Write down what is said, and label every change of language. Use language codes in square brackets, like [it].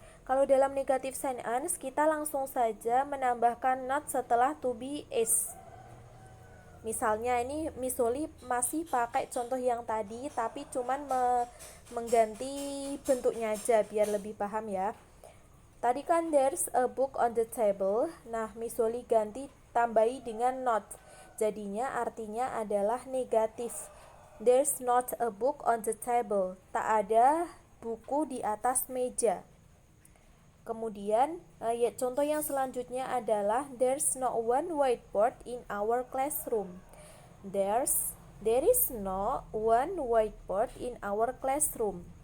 [id] Kalau dalam negative sentence, kita langsung saja menambahkan not setelah to be is. Misalnya ini Miss Holly masih pakai contoh yang tadi, tapi cuman mengganti bentuknya aja biar lebih paham ya. Tadi kan there's a book on the table. Nah, Miss Holly ganti tambahi dengan not. Jadinya artinya adalah negatif. [en] There's not a book on the table. [id] Tak ada buku di atas meja. Kemudian contoh yang selanjutnya adalah there's no one whiteboard in our classroom. [en] There is no one whiteboard in our classroom.